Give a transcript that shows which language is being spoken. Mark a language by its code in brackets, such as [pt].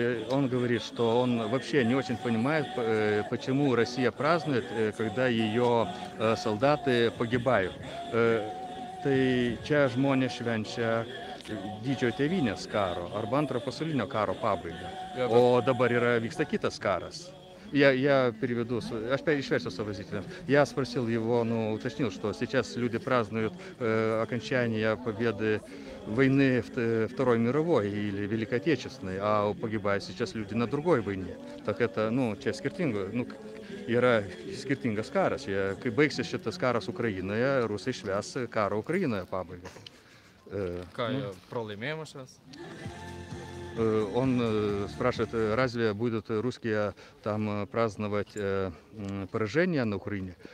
[ru] Он говорит, что он вообще не очень понимает, почему Россия празднует, когда ее солдаты погибают. [lt] Tai čia žmonės švenčia didžiojo tėvynės karo arba antrojo pasaulinio karo pabaigą. O dabar vyksta kitas karas. [ru] Я переведу, [lt] išversiu savo [ru] зрителям. Я спросил его, уточнил, что сейчас люди празднуют окончание победы войны Второй мировой или Великой Отечественной, а погибают сейчас люди на другой войне. Так это, [lt] čia skirtingo, yra skirtingas karas. Kai baigsis šitas karas Ukrainoje, rusai švęs karo Ukrainoje pabaigą. Ką, pralaimėjimą švęs? [ru] Он спрашивает, разве будут русские там праздновать поражение на Украине?